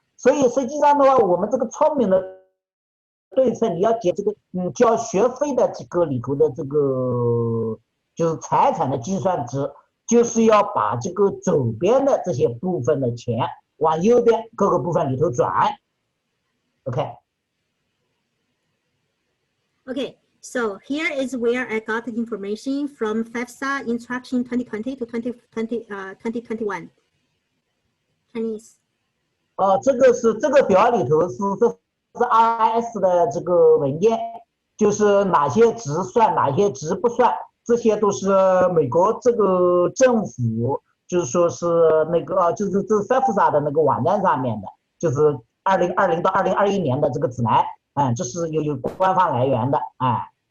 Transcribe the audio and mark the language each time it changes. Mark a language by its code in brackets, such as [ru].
[zh] 所以实际上的话，我们这个聪明的对策，你要解这个交学费的这个里头的这个就是财产的计算值，就是要把这个左边的这些部分的钱往右边各个部分里头转。 [en] OK. Okay, so here is where I got the information from FEFSA Instruction 2020 to 2021. Chinese. [zh] 这个表里头是 RIS 的这个文件，就是哪些值算，哪些值不算，这些都是美国这个政府，就是说是那个就是这 FEFSA 的那个网站上面的，就是2020到2021年的这个指南，这是有官方来源的，哎。